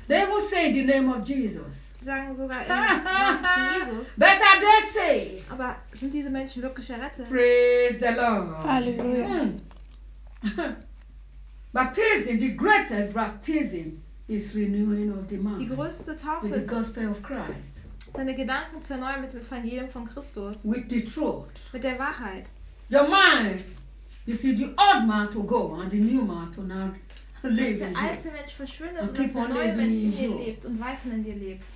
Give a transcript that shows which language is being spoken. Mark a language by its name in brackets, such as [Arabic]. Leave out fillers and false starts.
[English] They will say in the name of Jesus. [German] Sagen sogar Jesus. [English] Better they say. [German] Aber sind diese Menschen wirklich errettet? [English] Praise the Lord. Hallelujah. Mm. Baptism, the greatest baptism is renewing of the mind. [German] Die größte Taufe [English] with the gospel of Christ. [German] Deine Gedanken zu erneuern mit dem Evangelium von Christus. [English] With the truth. [German] Mit der Wahrheit. [English] Your mind. You see, the old man to go and the new man to now live. [German] Der alte Mensch verschwindet und der neue Mensch in dir lebt und weiterhin in dir lebt.